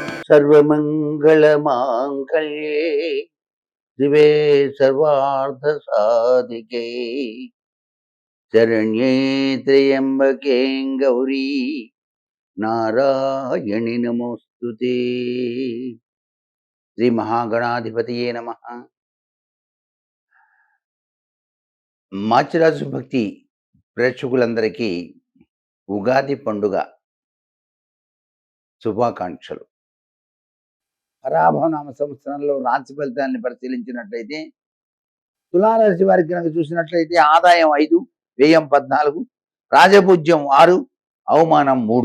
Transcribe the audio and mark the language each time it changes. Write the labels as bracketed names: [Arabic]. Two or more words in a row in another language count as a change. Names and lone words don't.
[Sanskrit] सर्वमङ्गलमाङ्गल्ये शिवे सर्वार्थसाधिके शरण्ये त्र्यम्बके गौरी नारायणि नमोस्तुते। శ్రీ మహాగణాధిపతియే నమః. [Telugu] మాచిరాజు భక్తి ప్రేక్షకులందరికీ ఉగాది పండుగ శుభాకాంక్షలు. పరాభవనామ సంవత్సరంలో రాశి ఫలితాన్ని పరిశీలించినట్లయితే తులారాశి వారికి కనుక చూసినట్లయితే ఆదాయం 5, వ్యయం 14, రాజపూజ్యం 6, అవమానం 3.